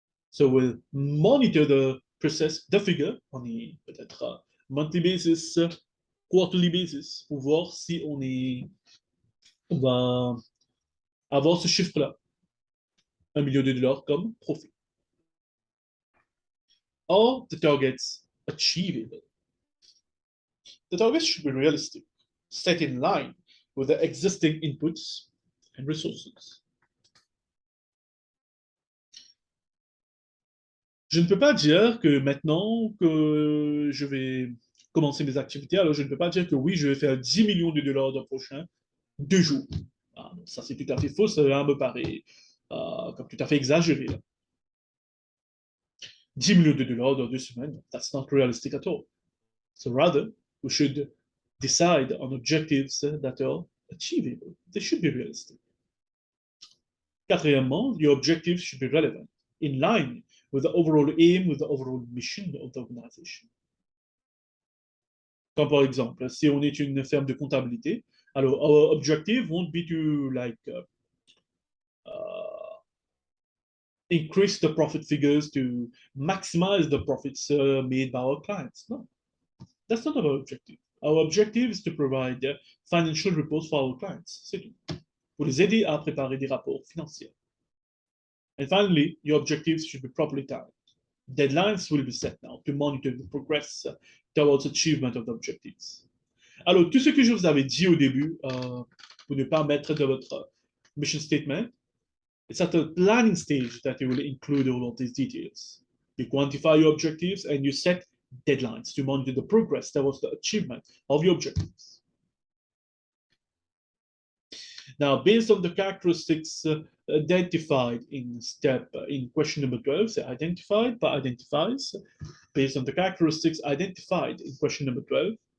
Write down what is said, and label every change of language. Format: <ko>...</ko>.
<en>So we'll monitor the process, the figure,</en> <fr>on est peut-être</fr> <en>monthly basis, quarterly basis,</en> <fr>pour voir si on va avoir ce chiffre-là, $1 million comme profit.</fr> <en>Are the targets achievable? The targets should be realistic, set in line with the existing inputs and resources.</en> <fr>Je ne peux pas dire que maintenant que je vais commencer mes activités, alors je ne peux pas dire que oui, je vais faire $10 millions le prochain 2 jours. Ah, ça, c'est tout à fait faux, ça me paraît comme tout à fait exagéré. Là. $10 millions dans 2 semaines,</fr> <en>that's not realistic at all. So rather, we should decide on objectives that are achievable. They should be realistic.</en> <fr>Quatrièmement,</fr> <en>your objectives should be relevant, in line with the overall aim, with the overall mission of the organization.</en> <fr>Comme par exemple, si on est une firme de comptabilité, alors</fr> <en>our objective won't be to increase the profit figures to maximize the profits made by our clients. No, that's not our objective. Our objective is to provide financial reports for our clients.</en> <fr>C'est tout. Pour les aider à préparer des rapports financiers.</fr> <en>And finally, your objectives should be properly timed. Deadlines will be set now to monitor the progress towards achievement of the objectives.</en> <fr>Alors, tout ce que je vous avais dit au début, pour ne pas mettre dans votre mission statement,</fr> <en>it's at the planning stage that you will include all of these details. You quantify your objectives and you set deadlines to monitor the progress towards the achievement of your objectives. Now, based on the characteristics identified in question number 12, say identified by identifies, based on the characteristics identified in question number 12.</en>